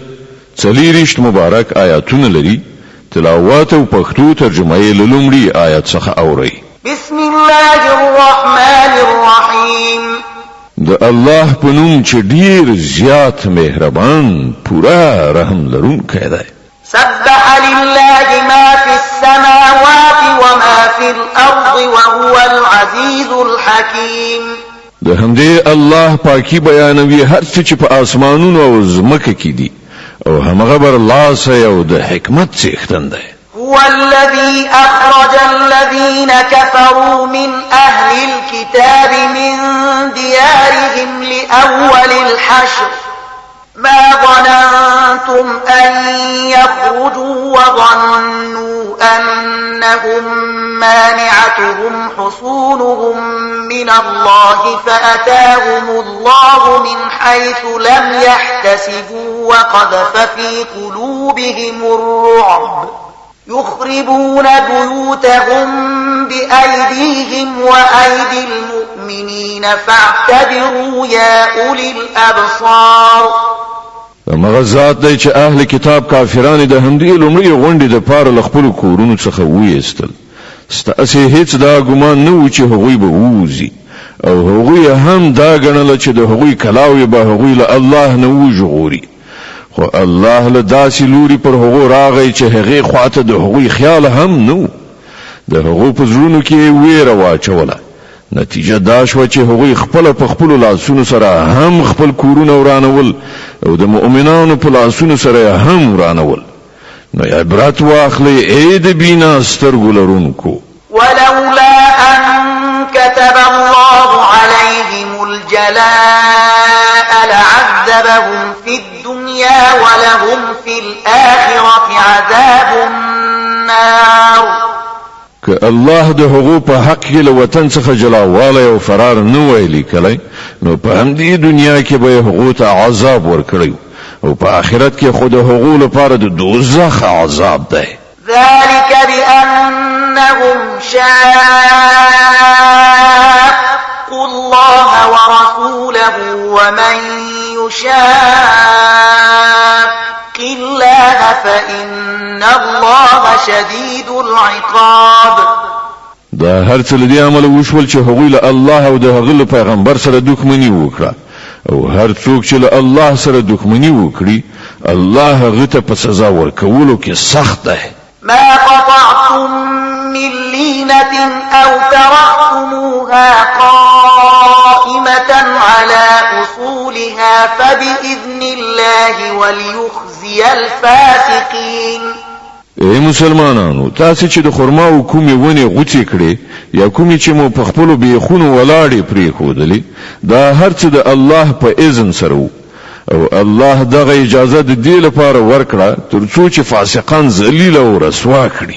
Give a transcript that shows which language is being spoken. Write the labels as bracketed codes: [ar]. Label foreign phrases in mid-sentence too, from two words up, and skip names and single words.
[ps] 40 مبارک آیاتونه لري. تلاوت او پښتو ترجمه یې لومړی آیت څخه اوري. [ar] بسم الله الرحمن الرحیم. [ps] د الله په نوم چې ډیر زیات مهربان پورا رحم لرونکی دی. [ar] سبح لله ما في السماوات وما في الأرض وهو العزيز الحكيم. [ps] د همدې الله پاکي بیانوي هر څه چې په اسمانونو او زمکه کې دي او همغه بر لاس او د حکمت څښتن دی. [ar] هو الذي أخرج الذين كفروا من أهل الكتاب من ديارهم لأول الحشر ما ظننتم أن يخرجوا وظنوا أنهم مانعتهم حصونهم من الله فأتاهم الله من حيث لم يحتسبوا وقذف في قلوبهم الرعب يخربون بيوتهم بأيديهم وأيدي المؤمنين فاعتبروا يا أولي الأبصار. [ps] مغزات دی چې اهل کتاب کافرانو د همدې لومړی غونډې د پاره لخپل کورونو څخه وېستل. ستاسو هیڅ دا ګمان نه و چې هغوی به ووزي او هغوی هم دا ګڼل چې د هغوی کلاوي به هغوی له الله نه وژغوري. خو الله له داسې لوري پر هغو راغی چې هغه خواته د هغوی خیال هم نو. د هغو په زړونو کې ویره واچوله. نتیجه دا شو چې هغوی خپل په خپل لاسونو سره هم خپل کورونه ورانول او د مؤمنانو په لاسونو سره هم ورانول. نو عبرت واخلي اې د بینا سترګو لرونکو. [ar] ولولا ان كتب الله عليهم الجلاء لعذبهم في الدنيا ولهم في الآخرة عذاب النار. [ps] که الله د هغو په حق کې له وطن څخه جلاواله او فرار نه ویلي کله نو په همدې دنیا کې به هغو ته عذاب ورکړي او په آخرت کې خود هغو لپاره د دوزخ عذاب دی. [ar] ذلك بأنهم شاقوا الله ورسوله ومن يشاق الله فإن الله شديد العقاب. [ps] دا هر څه لدی عمل وشول چې هغوی له الله او د هغه پیغمبر سره دښمنی وکړه او هر څوک چې له الله سره دښمنی وکړي الله هغه ته په سزا ورکولو کې سخت دی. [ar] ما قطعتم من لينة أو تركتموها قائمة على أصولها فبإذن الله وليخزي الفاسقين. [ps] ای مسلمانانو تاسو چې د خرما او کومې ونې غوڅې کړې یا کومې چې مو په خپل بیخونو ولاړې پرې خودلې دا هر څه د الله په اذن سره او الله دغه اجازه د دې لپاره ورکړه ترڅو چې فاسقان ذلیل او رسوا کړي.